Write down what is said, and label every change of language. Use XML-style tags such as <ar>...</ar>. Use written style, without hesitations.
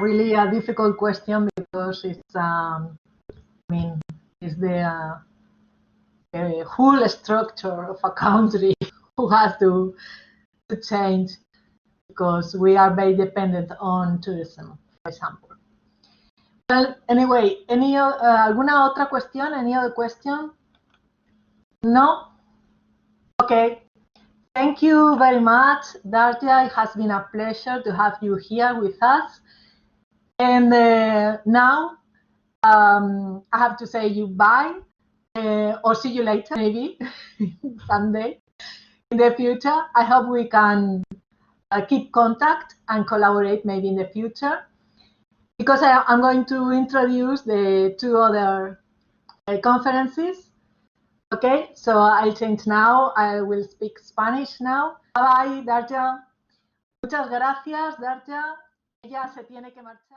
<en>Really a difficult question because it's, I mean, it's the whole structure of a country who has to change because we are very dependent on tourism, for example. Well, anyway,</en> <es>¿alguna otra cuestión?</es> <en>Any other question? No? Okay. Thank you very much, Darja. It has been a pleasure to have you here with us. And now I have to say you bye, or see you later, maybe someday in the future. I hope we can keep contact and collaborate maybe in the future, because I'm going to introduce the two other conferences. Okay, so I'll change now. I will speak Spanish now. Bye,</en> <es>Darja. Muchas gracias, Darja. Ella se tiene que marchar.</es>